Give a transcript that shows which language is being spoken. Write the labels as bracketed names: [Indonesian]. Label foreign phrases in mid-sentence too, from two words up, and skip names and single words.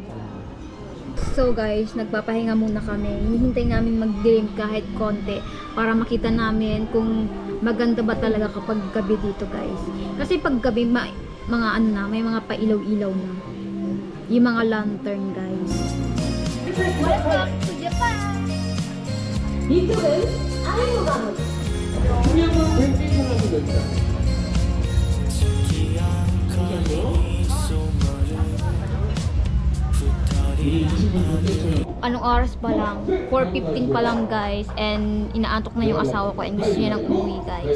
[English] So guys, [Filipino] nagpapahinga muna kami. Hinihintay namin mag-dilim kahit konti para makita namin kung maganda ba talaga kapag gabi dito guys. Kasi pag gabi, mga ano na, may mga pailaw-ilaw na. Yung mga lantern guys. [English] Welcome to Japan! [Korean] 이쪽은 아이오가무 [Filipino] Anong oras pa lang? 4:15 pa lang guys, and inaantok na yung asawa ko and gusto niya nang umuwi guys.